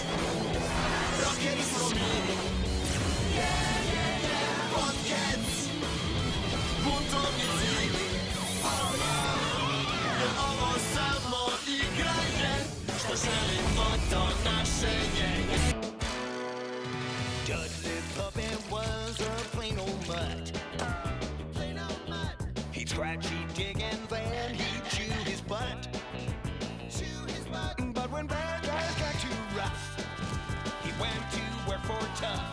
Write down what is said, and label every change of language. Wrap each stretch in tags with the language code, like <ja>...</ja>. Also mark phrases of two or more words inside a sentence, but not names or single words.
<hr>Rockeri smo mi, Podcast. Buntovnici, jer ovo samo igra je, što želimo to naše je.</hr> <en>Dudley Puppet was a plain old mutt. He tried cheap dig and then he'd chew his butt. But when bad guys got too rough, he went to work for Tough.</en>